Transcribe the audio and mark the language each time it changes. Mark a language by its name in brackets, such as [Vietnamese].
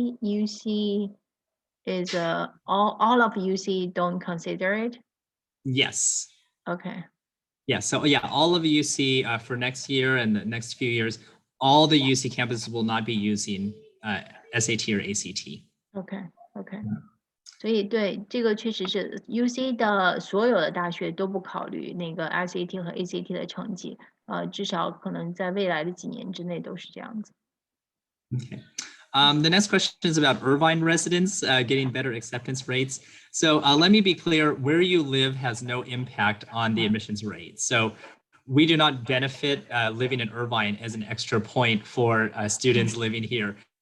[English] UC is all of UC don't consider it. Yes. Okay. Yeah. So all of UC for next year and the next few years, all the UC campuses will not be using SAT or ACT. Okay. [Chinese] 所以对这个确实是 UC 的所有的大学都不考虑那个 SAT 和 ACT 的成绩，至少可能在未来的几年之内都是这样子。 [English] Okay. The next question is about Irvine residents getting better acceptance rates. So let me be clear, where you live has no impact on the admissions rate. So we do not benefit living in Irvine as an extra point for students living here.